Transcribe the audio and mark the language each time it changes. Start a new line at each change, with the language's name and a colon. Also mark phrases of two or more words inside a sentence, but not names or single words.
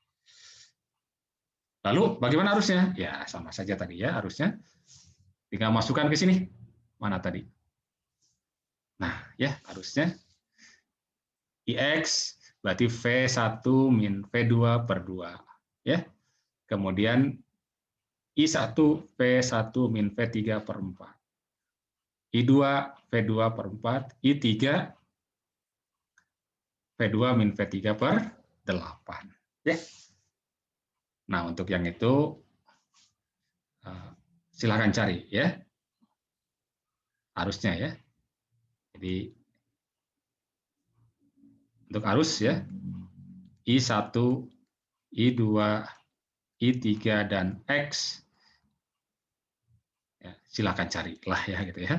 Indonesian: Lalu bagaimana arusnya? Ya sama saja tadi ya arusnya. Tinggal masukkan ke sini. Mana tadi? Nah ya arusnya. IX berarti V1 min V2 per 2. Ya. Kemudian I1 V1 min V3 per 4. I2 V2 per 4. I3 V2 min V3 per 8. Ya. Nah, untuk yang itu silakan cari ya. Arusnya ya. Jadi untuk arus ya. I1, I2, I3 dan X ya, silakan carilah ya gitu ya.